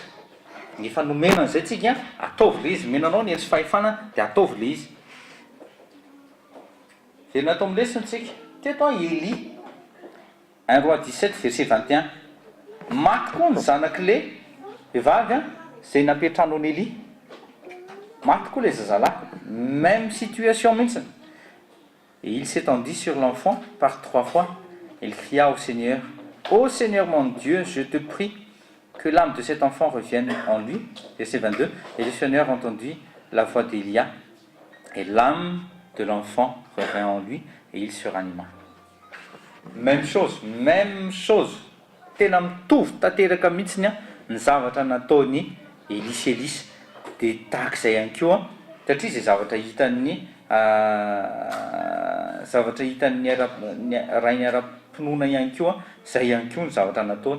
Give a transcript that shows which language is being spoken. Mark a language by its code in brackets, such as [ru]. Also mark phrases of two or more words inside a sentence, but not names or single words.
[mg] Efa nomena an'izay tsika ataovy le izy. Menanao ny hery fahefana dia ataovy le izy. Dia natao am'lesiny tsika teto Eli 1 roi 17 verset 21 maty koa ny zanak'le vehivavy a zay nampetranao ny Eli maty koa le zazalahy [fr] même situation [mg] mihitsiny. [fr] Et il s'étendit sur l'enfant par 3 fois. Il cria au Seigneur, ô Seigneur mon Dieu, je te prie que l'âme de cet enfant revienne en lui. Verset 22. Et le Seigneur entendit la voix d'Élia, et l'âme de l'enfant revint en lui, et il se ranima. Même chose. [mg] Tena mitovy tanteraka mihitsiny a ny zavatra nataony Elisy dia tahak'izay ihany koa satria zay zavatra hitan'ny rainy ara-pinoana ihany koa zay ihany koa ny zavatra nataony.